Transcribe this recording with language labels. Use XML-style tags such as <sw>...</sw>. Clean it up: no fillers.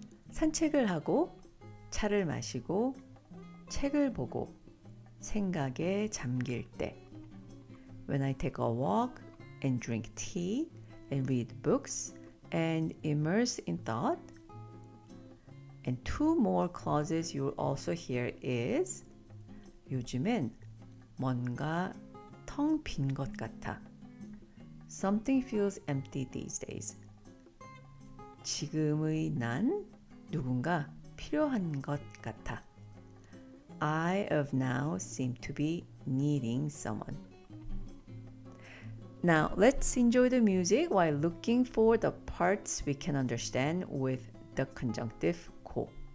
<ko>산책을 하고 차를 마시고 책을 보고 생각에 잠길 때</ko> <en>When I take a walk and drink tea and read books and immerse in thought. And two more clauses you'll also hear is</en> <ko>요즘엔 뭔가 텅 빈 것 같아.</ko> <en>Something feels empty these days.</en> <ko>지금의 난 누군가 필요한 것 같아.</ko> <en>I of now seem to be needing someone. Now let's enjoy the music while looking for the parts we can understand with the conjunctive co.</en>